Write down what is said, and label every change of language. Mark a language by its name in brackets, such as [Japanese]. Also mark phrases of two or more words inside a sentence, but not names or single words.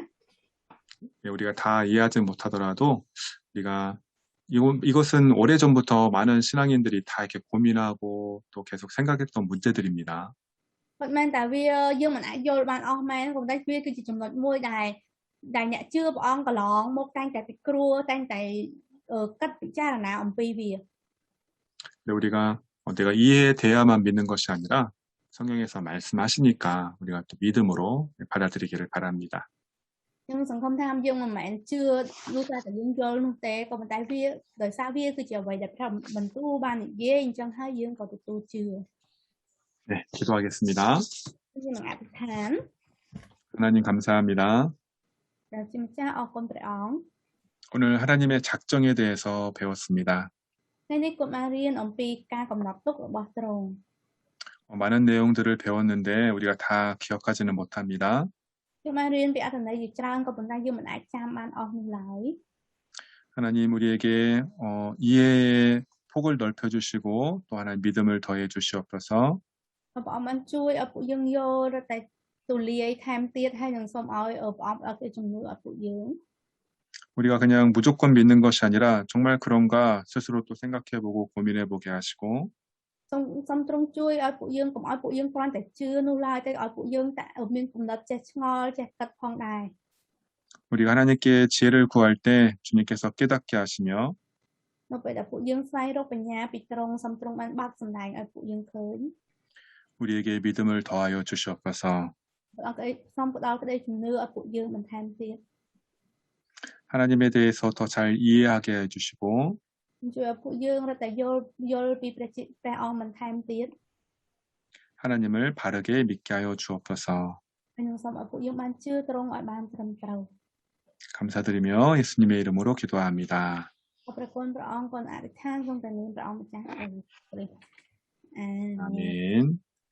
[Korean] 네, 우리가 다 이해하지 못하더라도 우리가 이것은 오래전부터 많은 신앙인들이 다 이렇게 고민하고 또 계속 생각했던 문제들입니다. [Khmer] ប៉ុន្តែតែវាយើងមិនអាចយល់បានអស់មែនប៉ុន្តែវាគឺជាចំណុចមួយដែលអ្នកជឿព្រះអង្គកន្លងមកតែងតែពិគ្រោះតែងតែគិតពិចារណាអំពីវា [Korean] 근데 우리가 내가 이해돼야만 믿는 것이 아니라 성경에서 말씀하시니까 우리가 또 믿음으로 받아들이기를 바랍니다. [Khmer] ខ្ញុំសង្ឃឹមថាយើងមិនមែនជឿនោះតែយើងយល់នោះទេក៏ប៉ុន្តែវាដោយសារវាគឺជាអ្វីដែលព្រះបន្ទូលបាននិយាយអញ្ចឹងហើយយើងក៏ទទួលជឿ [Korean] 네, 기도하겠습니다. [Khmer] យើងនឹងអធិដ្ឋាន [Korean] 하나님 감사합니다. [Khmer] ព្រះជាម្ចាស់អរគុណព្រះអង្គ [Korean] 오늘 하나님의 작정에 대해서 배웠습니다. [Khmer] ថ្ងៃនេះគាត់បានរៀនអំពីការកំណត់ទុករបស់ទ្រង់ [Korean] 많은 내용들을 배웠는데 우리가 다 기억하지는 못합니다. [Khmer] ខ្ញុំបានរៀនពីអត្ថន័យជាច្រើនក៏ប៉ុន្តែយើងមិនអាចចាំបានអស់នោះឡើយ [Korean] 하나님 우리에게 이해의 폭을 넓혀주시고 또 하나님 믿음을 더해 주시옵소서. [Khmer] ព្រះអង្គបានជួយឲ្យពួកយើងយល់តែទូលាយថែមទៀតហើយនឹងសូមឲ្យព្រះអង្គឲ្យជំនួយឲ្យពួកយើង [Korean] 우리가 그냥 무조건 믿는 것이 아니라 정말 그런가 스스로 또 생각해보고 고민해보게 하시고 [Khmer] សូមទ្រង់ជួយឲ្យពួកយើងកុំឲ្យពួកយើងគ្រាន់តែជឿនោះឡើយតែឲ្យពួកយើងតែមានគំនិតចេះឆ្ងល់ចេះគិតផងដែរ [Korean] 우리가 하나님께 지혜를 구할 때 주님께서 깨닫게 하시며 [Khmer] នៅពេលដែលពួកយើងស្វែងរកបញ្ញាពីទ្រង់សូមទ្រង់បានបើកសម្ដែងឲ្យពួកយើងឃើញ [Korean] 우리에게 믿음을 더하여 주시옵소서. [Khmer] ព្រះអង្គសូមផ្ដល់ក្តីជំនឿឲ្យពួកយើងបន្ថែមទៀត [Korean] 하나님에 대해서 더 잘 이해하게 해주시고 [Khmer] ជួយឲ្យពួកយើងរត់តែយល់ពីព្រះអង្គបន្ថែមទៀត [Korean] 하나님을 바르게 믿게 하여 주옵소서. [Khmer] ហើយនឹងសូមឲ្យពួកយើងបានជឿទ្រង់ឲ្យបានត្រឹមត្រូវ [Korean] 감사드리며 예수님의 이름으로 기도합니다. [Khmer] អរព្រគុណព្រះអង្គគុណអធិដ្ឋានក្នុងព្រះនាមព្រះអង្គម្ចាស់ព្រះ [Korean] 아멘.